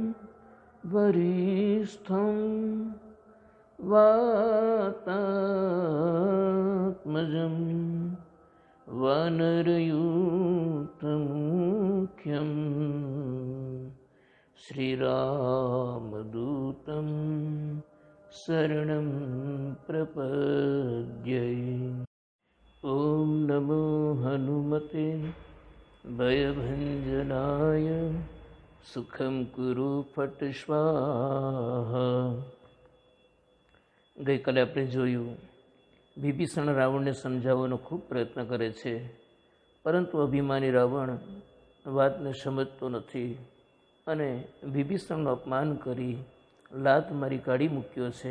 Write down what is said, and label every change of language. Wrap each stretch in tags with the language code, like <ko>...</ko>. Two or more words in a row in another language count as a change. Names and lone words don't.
<sa>वरिष्ठं वातात्मजं वानरयूथमुख्यं श्रीरामदूतं शरणं प्रपद्ये. ओम नमो हनुमते भयभंजनाय सुखम कुरु फट स्वाहा.</sa> <gu>ગઈકાલે આપણે જોયું, વિભીષણ રાવણને સમજાવવાનો ખૂબ પ્રયત્ન કરે છે, પરંતુ અભિમાની રાવણ વાતને સમજતો નથી અને વિભીષણનું અપમાન કરી લાત મારી કાઢી મૂક્યો છે.</gu>